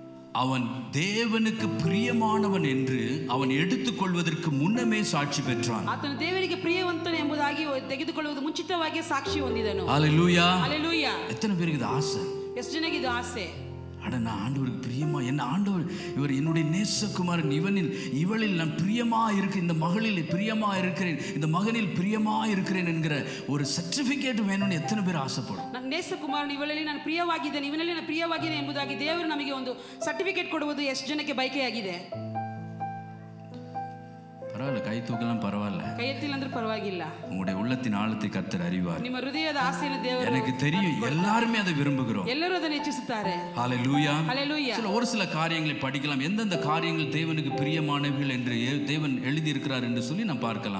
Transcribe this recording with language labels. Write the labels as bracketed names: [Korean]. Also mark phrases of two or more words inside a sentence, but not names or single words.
[Tamil] அவன் தேவனுக்கு பிரியமானவன் என்று அவன் எடுத்துக்கொள்வதற்கு முன்னமே சாட்சி பெற்றான். [Kannada] ಆತನು ದೇವರಿಗೆ ಪ್ರಿಯವಂತನು ಎಂಬುದಾಗಿ ತೆಗೆದುಕೊಳ್ಳುವುದು ಮುಂಚಿತವಾಗಿ ಸಾಕ್ಷಿ ಹೊಂದಿದನು. [Tamil] ஹல்லேலூயா. ஹalleluya. எத்தனை பேருக்கு இது ஆசை? [Kannada] ಎಷ್ಟು ಜನಕ್ಕೆ ಇದು ಆಸೆ? [Tamil] அட நான் ஆண்டவருக்கு பிரியமா, என்ன ஆண்டவர் இவர் என்னுடைய நேசகுமாரன், இவளில் நான் பிரியமா இருக்கிறேன், இந்த மகளில் பிரியமா இருக்கிறேன், இந்த மகனில் பிரியமா இருக்கிறேன் என்கிற ஒரு சர்டிபிகேட் வேணும்னு எத்தனை பேர் ஆசைப்படும்? [Kannada] ನನ್ನ ನೇಸಕುಮಾರನು ಇವಳಲ್ಲಿ ನಾನು ಪ್ರಿಯವಾಗಿದ್ದೇನೆ, ಇವನಲ್ಲಿ ನಾನು ಪ್ರಿಯವಾಗಿದ್ದೇನೆ ಎಂಬುದಾಗಿ ದೇವರು ನಮಗೆ ಒಂದು ಸರ್ಟಿಫಿಕೇಟ್ ಕೊಡುವುದು ಎಷ್ಟು ಜನಕ್ಕೆ ಬಯಕೆಯಾಗಿದೆ? [Tamil] பரவாயில்ல, கை தூக்கலாம் பரவாயில்ல, [Kannada] ಕೈ ಎತ್ತಿಲ್ಲ ಅಂದ್ರೆ ಪರವಾಗಿಲ್ಲ. [Tamil] உங்களுடைய உள்ளத்தின் ஆழத்தை கர்த்தர் அறிவார். [Kannada] ನಿಮ್ಮ ಹೃದಯದ ಆಸೆಯನ್ನು ದೇವರು, [Tamil] எனக்கு தெரியும் எல்லாருமே அதை விரும்புகிறோம். [Kannada] ಎಲ್ಲರೂ ಅದನ್ನು ಇಚ್ಛಿಸುತ್ತಾರೆ. [Tamil] ஹல்லேலூயா. ஹalleluya. ஒரு சில காரியங்களை படிக்கலாம், எந்தெந்த காரியங்கள் தேவனுக்கு பிரியமானவைகள் என்று தேவன் எழுதி இருக்கிறார் என்று சொல்லி நாம் பார்க்கலாம்.